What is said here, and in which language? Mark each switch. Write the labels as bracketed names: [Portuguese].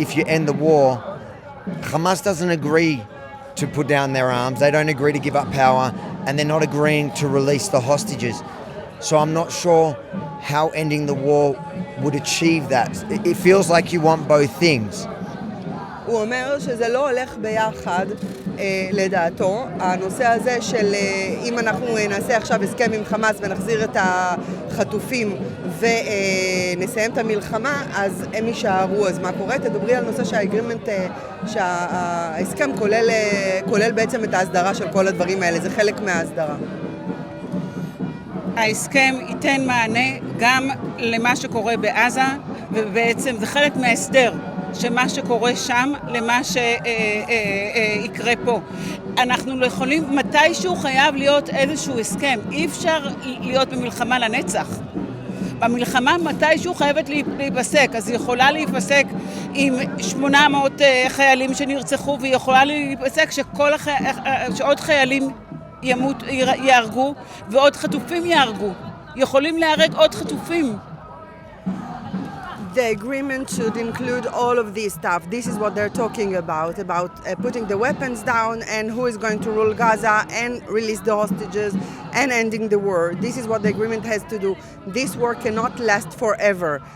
[English] If you end the war, Hamas doesn't agree to put down their arms, they don't agree to give up power, and they're not agreeing to release the hostages. So I'm not sure how ending the war would achieve that. It feels like you want both things. [Hebrew] הוא אומר שזה לא הולך ביחד, לדעתו. הנושא הזה של אם אנחנו נעשה עכשיו הסכם עם חמאס ונחזיר את החטופים ונסיים את המלחמה, אז הם יישארו. אז מה קורה? תדברי על נושא שההסכם כולל בעצם את ההסדרה של כל הדברים האלה. זה חלק מההסדרה. ההסכם ייתן מענה גם למה שקורה בעזה, ובעצם זה חלק מההסדר. שמה שקורה שם למה שיקרה פה. אנחנו לא יכולים, מתישהו חייב להיות איזשהו הסכם. אי אפשר להיות במלחמה לנצח. במלחמה מתישהו חייבת להיפסק. אז היא יכולה להיפסק עם 800 חיילים שנרצחו, והיא יכולה להיפסק שעוד חיילים יהרגו ועוד חטופים יהרגו. יכולים להרג עוד חטופים. [English] The agreement should include all of this stuff. This is what they're talking about putting the weapons down and who is going to rule Gaza and release the hostages and ending the war. This is what the agreement has to do. This war cannot last forever.